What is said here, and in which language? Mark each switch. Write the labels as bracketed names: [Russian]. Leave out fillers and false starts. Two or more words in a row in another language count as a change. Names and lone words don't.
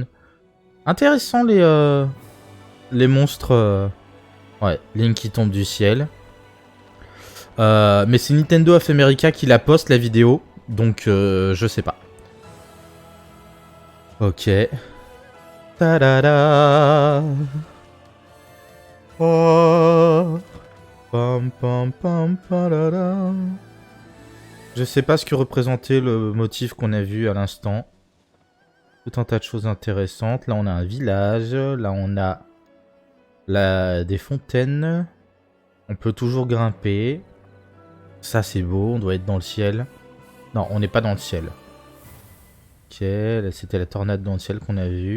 [French] Intéressant les monstres. Ouais, Link qui tombe du ciel. Mais c'est Nintendo of America qui la poste, la vidéo. Donc, je sais pas. Ok. Ta-da-da. Oh. Pam pam pam pa-da-da. Je sais pas ce que représentait le motif qu'on a vu à l'instant. Tout un tas de choses intéressantes. Là, on a un village. Là, on a des fontaines. On peut toujours grimper. Ça, c'est beau. On doit être dans le ciel. Non, on n'est pas dans le ciel. Ok, là, c'était la tornade dans le ciel qu'on a vue.